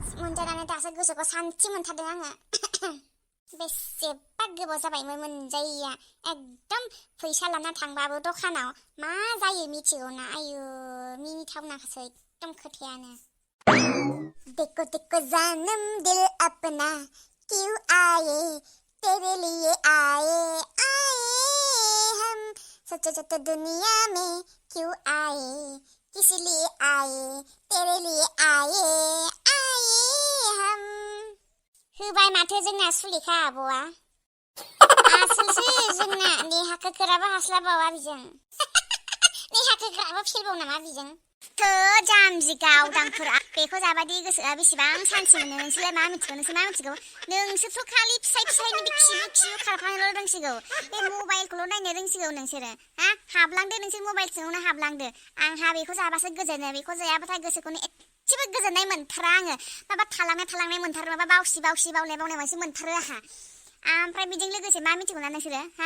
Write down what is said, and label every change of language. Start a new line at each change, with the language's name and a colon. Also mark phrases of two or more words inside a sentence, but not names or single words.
Bodo: मोनजानानै दासो गोसोखौ सान्थि मोनथारदों आङो बेसेबा गोबाव जाबायमोन मोनजायैया एकदम फैसा लाना थांबाबो दखानाव मा जायो मिथिगौना आयु मिनिथावनासो एकदम खोथायानो
Hindi: देखो देखो जानम दिल अपना क्यों आए तेरे लिए आए आए हम सोचो सोचो दुनिया में क्यों आए किस लिए आए तेरे लिए आए आए हम
Bodo: होबाय माथो जोंना सुलेखा आब'आ आसोलसो जोंना नेहाखौ गोराबो हास्लाबावा बिजों नेहाखौ गोराबो फेलबाव नामा बिजों जाम्बि गावदांफोरा बेखौ जाबादि गोसोआ बेसेबां सान्थि मोनो नोंसोरलाय मा मिथिगौ नोंसोरथ' खालि फिसाय फिसायनि बे खिबु खारफानोल' रोंसिगौ बे मबाइलखौल' नायनो रोंसिगौ नोंसोरो हाबलांदो नोंसोर मबाइल सिङावनो हाबलांदो आंहा बेखौ जाबासो गोजोनो बेखौ जायाबाथाय गोसोखौनो एसेबो गोजोननाय मोनथारा आङो माबा थालांनाय मोनथारो माबा बावसि बावनाय मोनसे मोनथारो आहा ओमफ्राय बेजों लोगोसे मा मिथिगौना नोंसोरो